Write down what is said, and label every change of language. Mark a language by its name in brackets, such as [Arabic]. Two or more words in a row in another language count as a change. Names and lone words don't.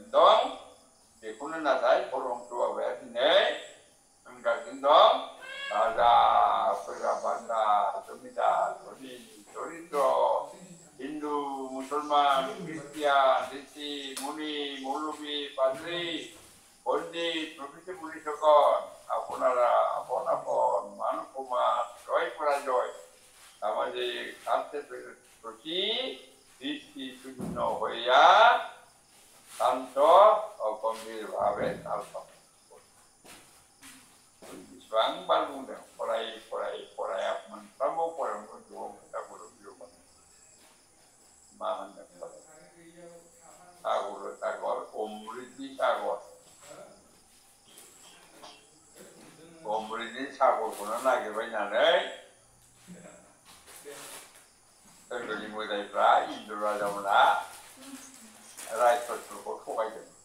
[Bodo] दं बेखौनो नाथाय परमहंस बाबाया दिनै होनगासिनो दं राजा फैगाबादा [Bangla] জমিদার ধনী দরিদ্র হিন্দু মুসলমান খ্রিস্টিয়ান ঋষি মুনি মৌলবী পাদ্রী পণ্ডিত প্রভৃতি মুনিসকল আপনারা আপন আপন মান কুমার জয় পরাজয় সামাজিক স্বার্থের প্রতি দৃষ্টি শূন্য হইয়া শান্ত ও গম্ভীর ভাবে [Bodo] बेसेबांबार बुंदों फराया मोनफ्रोमबो फरायनांगौ जिउआव खोथाखौल' बियोमोन मा होनदों सागर अमृतनि सागरखौनो नागिरबायनानै सोरगोनि मोदायफ्रा इन्द्र राजामोना रायफोरखौ थगायदों